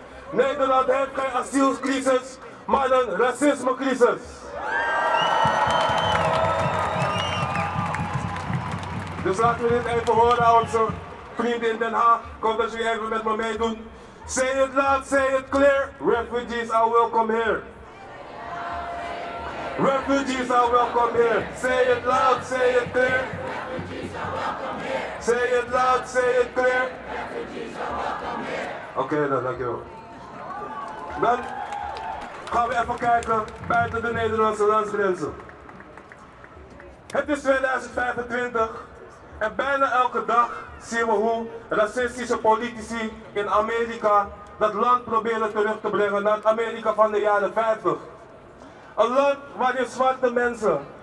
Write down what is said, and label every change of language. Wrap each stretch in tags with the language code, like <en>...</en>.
<nl>Nederland heeft geen asielcrisis, maar een racismecrisis. Dus laten we dit even horen aan onze vrienden in Den Haag. Komt dat jullie even met me meedoen.</nl> <en>Say it loud, say it clear. Refugees are welcome here. Refugees are welcome here. Say it loud, say it clear. Refugees are welcome here. Say it loud, say it clear. Refugees are welcome here.</en> <nl>Oké, dan gaan we even kijken buiten de Nederlandse landsgrenzen. Het is 2025 en bijna elke dag zien we hoe racistische politici in Amerika dat land proberen terug te brengen naar Amerika van de jaren 50. Een land waarin zwarte mensen</nl>